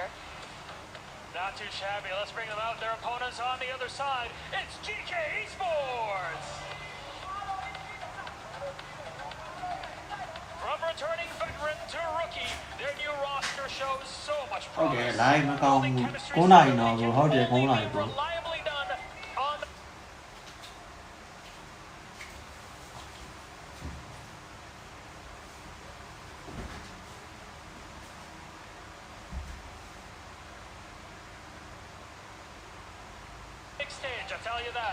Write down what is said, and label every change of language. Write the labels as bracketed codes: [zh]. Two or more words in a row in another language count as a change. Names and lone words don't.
[en] Not too shabby. Let's bring them out. Their opponents on the other side. It's GK Esports! From returning veteran to rookie, their new roster shows so much promise. [my] Okay, live မကောင်းဘူး9နာရီတော့ဟုတ်တယ်9နာရီပေါ့ [en] Reliably done on the big stage, I'll tell you that.